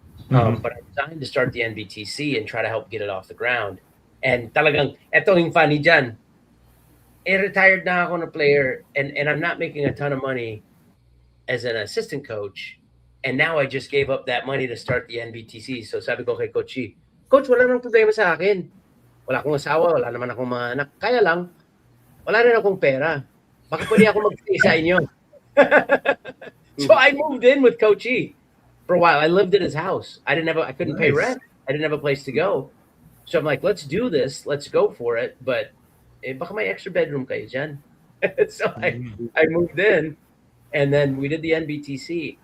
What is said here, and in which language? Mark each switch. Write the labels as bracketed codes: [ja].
[en] But I resigned to start the NBTC and try to help get it off the ground. And [tl] talagang, eto yung funny dyan, retired na ako na player, [en] and I'm not making a ton of money as an assistant coach. And now I just gave up that money to start the NBTC. [tl] So sabi ko kay Coach E, Coach, wala namang problema sa akin. Wala akong asawa, wala naman akong mga anak. Kaya lang, wala rin akong pera. Baka pwede ako mag-stay sa inyo. [en] So I moved in with Coach E for a while. I lived in his house. I couldn't pay rent. I didn't have a place to go. So I'm like, let's do this. Let's go for it. But [tl] baka may extra bedroom kayo dyan. [en] So I moved in. And then we did the NBTC.